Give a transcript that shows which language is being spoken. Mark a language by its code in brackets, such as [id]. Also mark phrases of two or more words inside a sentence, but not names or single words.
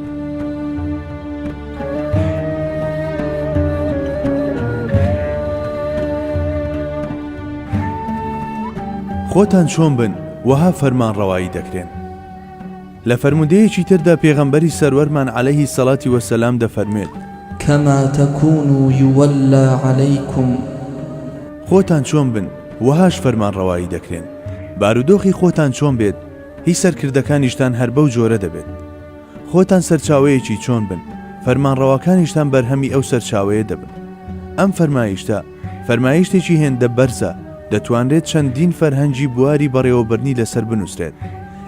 [ckb] خۆتان چۆن بن وەها فەرمان ڕەوایی دەکرێن. لە فەرمودەیەکی تردا پێغەمبەری سەروەرمان [ar] عەلەیهی سەڵاتی وەسەلام [ckb] دەفەرمێت: [ar] كما تكونوا يولى عليكم. [ckb] خۆتان چۆن بن وەهاش فەرمان ڕەوایی دەکرێن. بارودۆخی خۆتان چۆن بێت، هیچ سەرکردەکانیشتان هەر بەو جۆرە دەبێت. خۆتان سەرچاوەیەکی چۆن بن، فەرمانڕەواکانیشتان بەرهەمی ئەو سەرچاوەیە دەبن. ئەم فەرمایشتە فەرمایشتێکی هێندە بەرزە، دەتوانرێت چەندین فەرهەنگی بواری بەڕێوەبرنی لەسەر بنووسرێت.